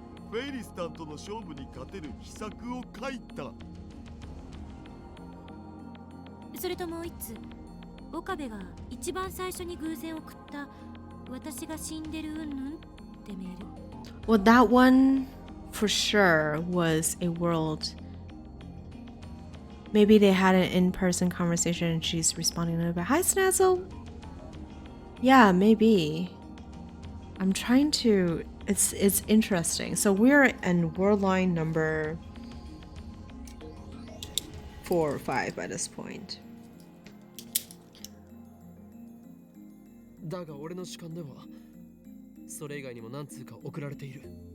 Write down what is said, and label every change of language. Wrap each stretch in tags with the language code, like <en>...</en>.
<ja>フェイリスタンとの勝負に勝てる秘策を書いた。それともう一つ、岡部が一番最初に偶然送った私が死んでるうんぬんってメール。</ja> <en>Well, that one for sure was a world. Maybe they had an in-person conversation and she's responding to it. Hi, Snazzle. Yeah, maybe. I'm trying to. It's interesting. So we're in world line number 4 or 5 by this point.</en> <ja>だが俺の主観ではそれ以外にも何通か送られている。</ja>